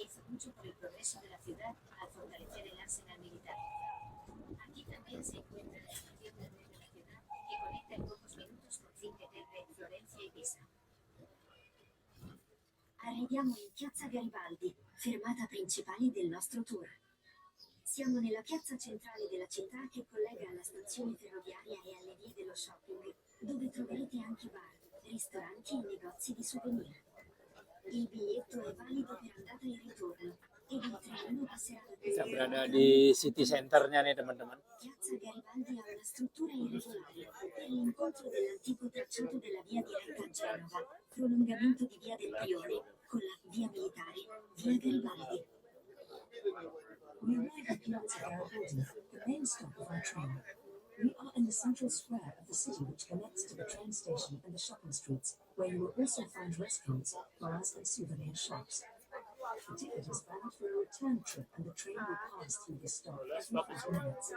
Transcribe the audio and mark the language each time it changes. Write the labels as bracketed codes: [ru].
[es] mucho por el progreso de la ciudad al fortalecer el arsenal militar. Aquí también se encuentra la estación del tren de la ciudad que conecta en pocos minutos con Cinque Terre, Florencia y Pisa. [it] Arriviamo in Piazza Garibaldi, fermata principale del nostro tour. Siamo nella piazza centrale della città che collega alla stazione ferroviaria e alle vie dello shopping, dove troverete anche bar, ristoranti e negozi di souvenir. Il biglietto è valido per andata e ritorno ed il treno passerà [id] Kita berada di city centernya nih teman-teman. [it] Piazza Garibaldi ha una struttura irregolare per l'incontro dell'antico tracciato della via diretta a Genova, prolungamento di via del Priore, con la via militare, via Garibaldi. [en] We arrive at Piazza Garibaldi, the main stop of our train. We are in the central square of the city which connects to the train station and the shopping streets, where you will also find restaurants, bars and souvenir shops. The ticket is valid for a return trip and the train will pass through this stop every 5 minutes.